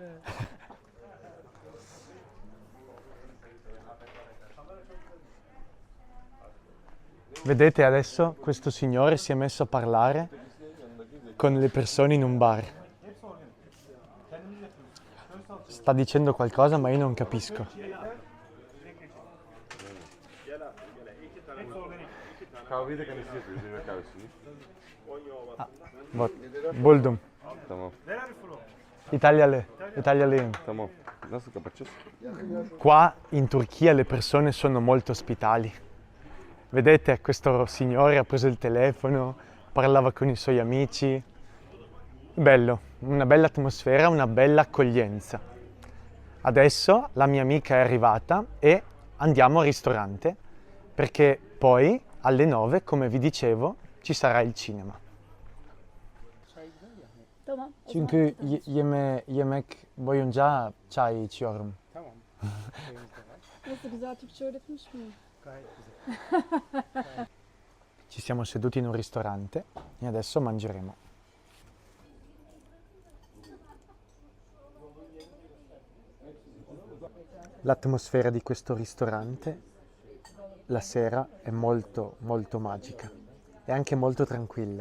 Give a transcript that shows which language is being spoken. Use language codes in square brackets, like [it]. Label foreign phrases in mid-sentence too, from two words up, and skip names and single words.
[it] Vedete, adesso questo signore si è messo a parlare con le persone in un bar. Sta dicendo qualcosa ma io non capisco. [tr] Buldum. Tamam. İtalyalıyım. Tamam. Nasıl kapatacağız? [it] Qua in Turchia le persone sono molto ospitali. Vedete, questo signore ha preso il telefono, parlava con i suoi amici. Bello, una bella atmosfera, una bella accoglienza. Adesso la mia amica è arrivata e andiamo al ristorante, perché poi alle 9, come vi dicevo, ci sarà il cinema. [tr] Tamam. Çünkü yemek boyunca çay içiyorum. Tamam. Nasıl, güzel Türkçe öğretmiş miyim? Gayet güzel. [it] Ci siamo seduti in un ristorante e adesso mangeremo. L'atmosfera di questo ristorante la sera è molto molto magica e anche molto tranquilla.